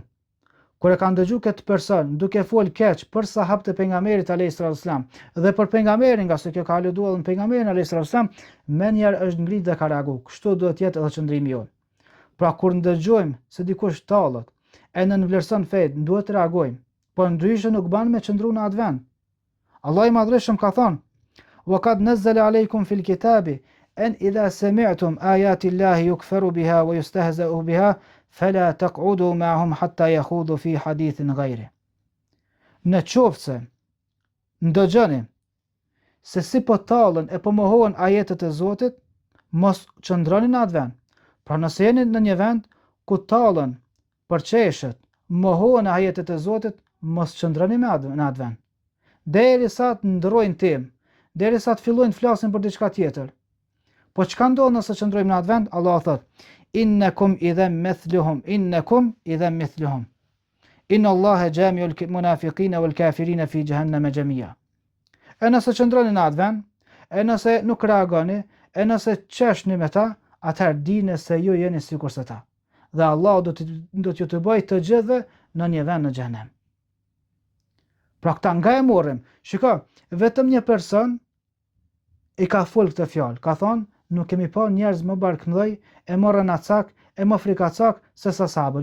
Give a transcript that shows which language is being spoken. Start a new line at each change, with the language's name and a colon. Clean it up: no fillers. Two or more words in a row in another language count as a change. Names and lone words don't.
Albanian: Kur e ka ndëgju këtë person duke fol keq për sahabët e pejgamberit
Arabic: عليه الصلاة والسلام
Albanian: dhe për pejgamberin, nga se kjo ka aluduar në pejgamberin
Arabic: عليه الصلاة والسلام,
Albanian: më njëherë është ngrit dhe ka reagu. Kështu duhet të jetë edhe qëndrimi jonë. Pra kur ndëgjojmë se dikush tallet e nënvlerëson fen, duhet të reagojmë, por ndryshe nuk ban me qëndru në atë vend. Allah i madhreshëm ka thonë:
Arabic: "وقد نزل عليكم في الكتاب أن إذا سمعتم آيات الله يكفر بها ويستهزأ بها فلا تقعدوا معهم حتى يخوضوا في حديث غيره."
Albanian: Në qoftë se ndëgjoni se si po tallen e po mohohen ajetet e Zotit, mos qëndroni në atë vend. Pra nëse jeni në një vend ku tallen, përqeshet, mohohen ajetet e Zotit, mos qëndroni në atë vend. Derisa të ndrojnë tim, derisa të fillojnë të flasin për diçka tjetër. Po çka ndodh nëse qëndrojmë në atë vend? Allah thot:
Arabic: "إنكم إذا مثلهم إنكم إذا مثلهم. إن الله جامع المنافقين والكافرين في جهنم جميعا."
Albanian: E nëse qëndroni në atë vend, e nëse nuk reagoni, e nëse qeshni me ta, atëherë dini se ju jeni sikur se ta. Dhe Allah do t'ju të bëjë të gjithë në një vend në xhenem. Pra këta nga e morrim. Shiko, vetëm një person i ka fol këtë fjalë, ka thonë, nuk kemi pa njerëz më barkëmdhej, e morën acak, e më frikacak se sa sahabët.